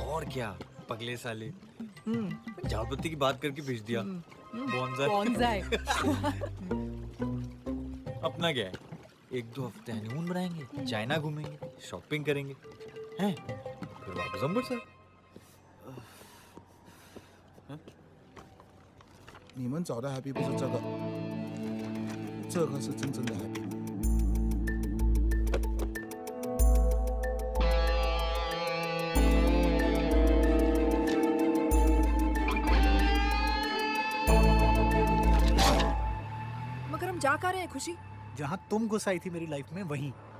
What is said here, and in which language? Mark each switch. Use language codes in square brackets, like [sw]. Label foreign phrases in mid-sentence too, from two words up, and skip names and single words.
[hi] और क्या पगले साले, झाड़पत्ती की बात करके भेज दिया। बॉन्जाई अपना क्या है, 1-2 हफ्ते हनीमून बनाएंगे, चाइना घूमेंगे, शॉपिंग करेंगे, हैं? फिर वापस अमृतसर। [zh] 你们找的 happy 不是这个，这个是真正的 happy。 [hi] मगर हम जा कहाँ रहे हैं खुशी? जहां तुम घुस आई थी मेरी लाइफ में वहीं।